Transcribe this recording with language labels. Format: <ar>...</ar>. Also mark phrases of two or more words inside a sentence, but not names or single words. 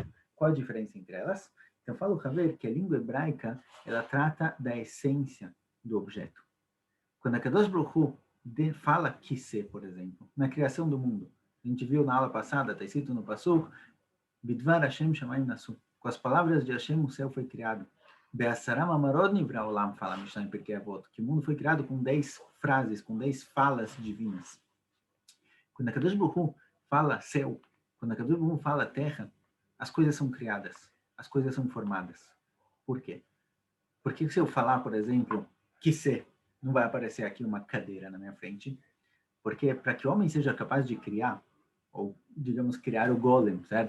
<pt>Qual a diferença entre elas? Então, fala o Haver que a língua hebraica, ela trata da essência do objeto. Quando a</pt> <he>קדוש ברוך הוא</he> <pt>fala Kiseh, por exemplo, na criação do mundo, a gente viu na aula passada, está escrito no Pasuk,</pt> <he>בדבר ה' שמים נעשו.</he> <pt>Com as palavras de Hashem, o céu foi criado.</pt> <he>בעשרה מאמרות נברא עולם, fala Mishnah em Pirkei Avot,</he> <pt>que o mundo foi criado com 10 frases, com 10 falas divinas. Quando a</pt> <he>קדוש ברוך הוא</he> <pt>fala céu, quando a</pt> <he>קדוש ברוך הוא</he> <pt>fala terra, as coisas são criadas, as coisas são formadas. Por quê? Porque se eu falar, por exemplo, Kiseh, não vai aparecer aqui uma cadeira na minha frente, porque para que o homem seja capaz de criar, ou, digamos, criar o golem, certo?</pt>